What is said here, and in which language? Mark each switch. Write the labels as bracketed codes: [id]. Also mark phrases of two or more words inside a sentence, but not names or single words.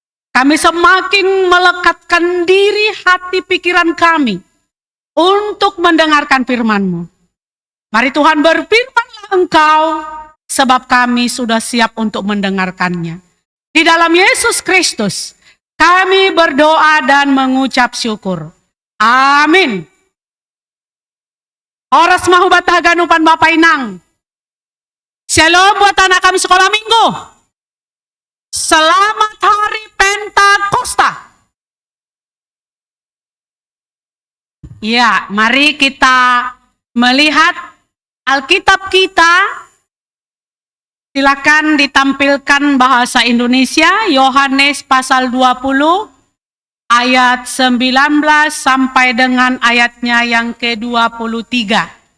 [id] Kami semakin melekatkan diri hati pikiran kami untuk mendengarkan firman-Mu. Mari Tuhan berfirmanlah Engkau, sebab kami sudah siap untuk mendengarkannya. Di dalam Yesus Kristus, kami berdoa dan mengucap syukur. Amin. [bts] Oras mahubat haganupan Bapak Inang. [id] Shalom buat anak kami sekolah minggu. Selamat hari Pentakosta. Ya, mari kita melihat Alkitab kita. Silakan ditampilkan bahasa Indonesia, Yohanes pasal 20 ayat 19 sampai dengan ayatnya yang ke-23.